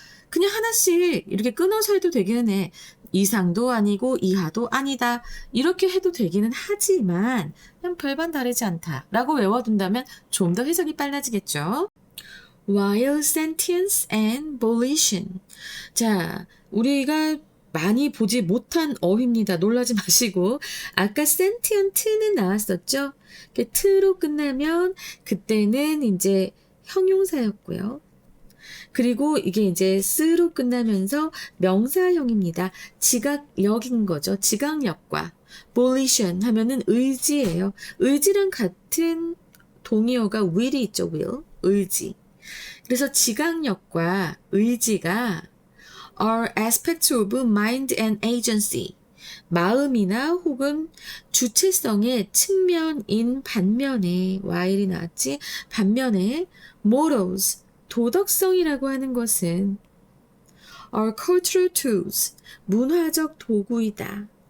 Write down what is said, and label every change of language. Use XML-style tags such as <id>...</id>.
<ko>그냥 하나씩 이렇게 끊어서 해도 되기는 해. 이상도 아니고 이하도 아니다. 이렇게 해도 되기는 하지만 그냥 별반 다르지 않다 라고 외워둔다면 좀 더 해석이 빨라지겠죠.</ko> <en>While sentience and volition.</en> <ko>자, 우리가 많이 보지 못한 어휘입니다. 놀라지 마시고 아까 sentient는 나왔었죠. t로 끝나면 그때는 이제 형용사였고요. 그리고 이게 이제 스로 끝나면서 명사형입니다. 지각력인 거죠. 지각력과 volition 하면은 의지예요. 의지랑 같은 동의어가 will이 있죠. will, 의지. 그래서 지각력과 의지가</ko> <en>are aspects of mind and agency.</en> <ko>마음이나 혹은 주체성의 측면인 반면에 while이 나왔지. 반면에 morals 도덕성이라고 하는 것은</ko> <en>are cultural tools,</en> <ko>문화적 도구이다.</ko>